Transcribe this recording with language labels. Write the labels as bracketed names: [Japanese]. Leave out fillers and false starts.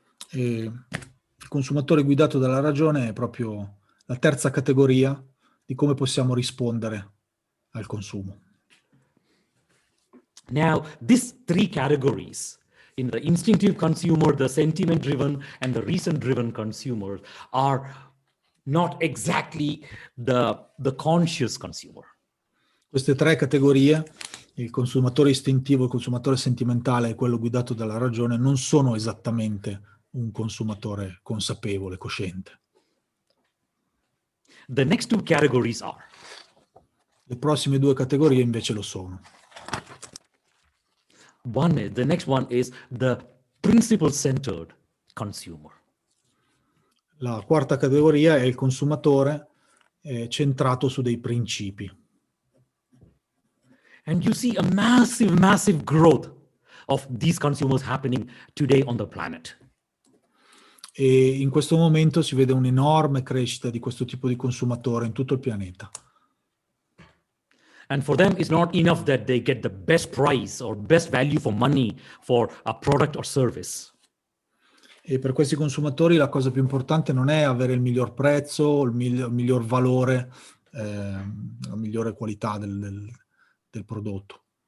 [Italian] E il consumatore guidato dalla ragione è proprio la terza categoria di come possiamo rispondere al consumo. [English] Now, these three categories, in the instinctive consumer, the sentiment driven, and the reason driven consumer, are not exactly the conscious consumer. [Italian] Queste tre categorie, il consumatore istintivo, il consumatore sentimentale e quello guidato dalla ragione, non sono esattamente un consumatore consapevole, cosciente. [English] The next two categories are [Italian] Le prossime due categorie invece lo sono. [English] the next one is the principle-centered consumer. [Italian] La quarta categoria è il consumatore centrato su dei principi. [English] And you see a massive, massive growth of these consumers happening today on the planet. [Italian] E in questo momento si vede un'enorme crescita di questo tipo di consumatore in tutto il pianeta. [English] And for them, it's not enough that they get the best price or best value for money for a product or service. [Italian] E per questi consumatori la cosa più importante non è avere il miglior prezzo, il miglior valore, la migliore qualità del prodotto.